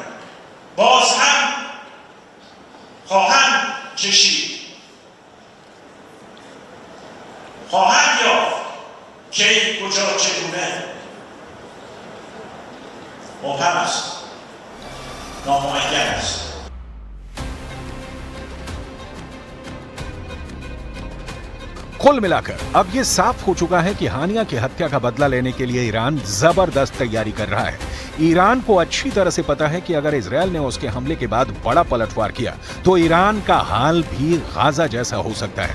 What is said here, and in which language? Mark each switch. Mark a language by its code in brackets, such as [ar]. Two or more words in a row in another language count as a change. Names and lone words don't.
[fa] باز هم خواهند کشید، خواهند یافت کی کجا چگونه مبهم است، نامعین است. [hi] कुल मिलाकर अब ये साफ हो चुका है कि हानिया की हत्या का बदला लेने के लिए ईरान जबरदस्त तैयारी कर रहा है। ईरान को अच्छी तरह से पता है कि अगर इजरायल ने उसके हमले के बाद बड़ा पलटवार किया तो ईरान का हाल भी गाजा जैसा हो सकता है।